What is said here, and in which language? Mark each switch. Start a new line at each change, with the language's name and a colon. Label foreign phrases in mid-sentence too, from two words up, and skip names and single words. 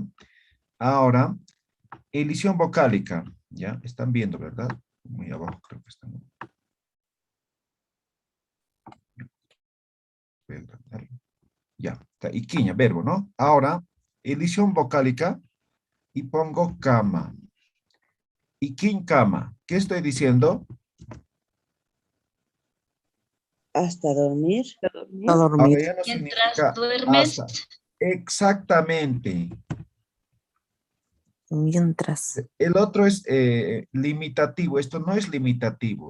Spanish: Ahora, elisión vocálica, ¿ya? Están viendo, ¿verdad? Muy abajo creo que están. Voy a agrandarlo. Ya, está iquiña, verbo, ¿no? Ahora, elisión vocálica y pongo kama.
Quechua: Iquín kama.
Spanish: ¿Qué estoy diciendo? Hasta dormir. Ahora ya no Mientras significa duermes. hasta. Exactamente. Mientras. El otro es limitativo. Esto no es limitativo.